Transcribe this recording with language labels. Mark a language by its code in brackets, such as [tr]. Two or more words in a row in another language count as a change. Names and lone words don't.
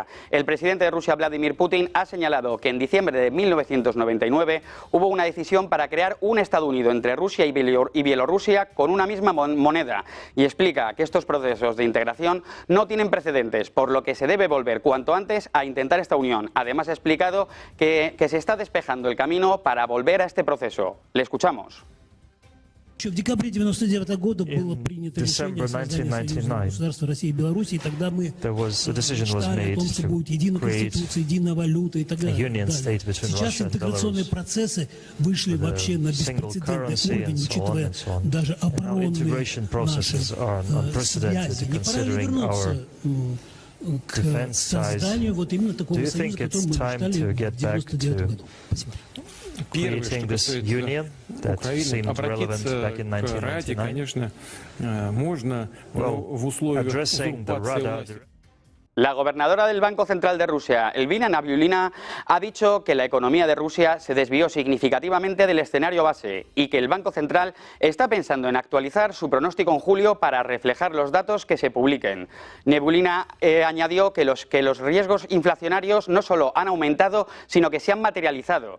[es] El presidente de Rusia, Vladimir Putin, ha señalado que en diciembre de 1999 hubo una decisión para crear un Estado unido entre Rusia y Bielorrusia con una misma moneda y explica que estos procesos de integración no tienen precedentes, por lo que se debe volver cuanto antes a intentar esta unión. Además, ha explicado que se está despejando el camino para volver a este proceso. Le escuchamos. [ru] В декабре 1999 года было принято решение о создании союзного государства России и Беларуси, и тогда мы мечтали о том, что будет единая конституция, единая валюта и так далее. Сейчас интеграционные процессы вышли вообще на беспрецедентный уровень, учитывая даже оборонные наши связи. Не пора ли вернуться к созданию вот именно такого союза, который мы мечтали в 1999 году? Спасибо. [en] Creating this union that seemed relevant back in 1999. Well, addressing the Rada. [es] La gobernadora del Banco Central de Rusia, Elvina Nabiullina, ha dicho que la economía de Rusia se desvió significativamente del escenario base y que el Banco Central está pensando en actualizar su pronóstico en julio para reflejar los datos que se publiquen. Nabiullina añadió que los riesgos inflacionarios no solo han aumentado, sino que se han materializado.